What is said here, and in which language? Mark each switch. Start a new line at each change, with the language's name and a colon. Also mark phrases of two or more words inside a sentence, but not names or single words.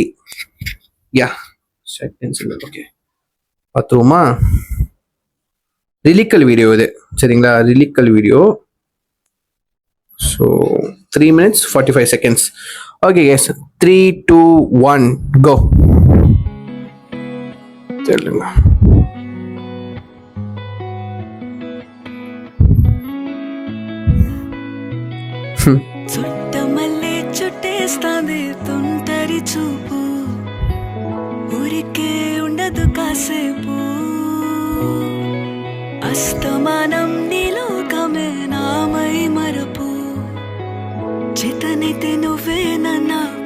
English: second single okay பார்த்துருவோமா? lyrical video இது. சரிங்களா? lyrical video. ஸோ 3 minutes 45 seconds. okay yes, 3, 2, 1 கோ.
Tamil: தெரியல.
Telugu: చుట్టమల్లే చుట్టేస్తాంది తుంటరి చూపు, ఊరికే ఉండదు కాసేపు, అస్తమానం నీలోకమే నామై మరపు, చితనైతే నువ్వే నన్నా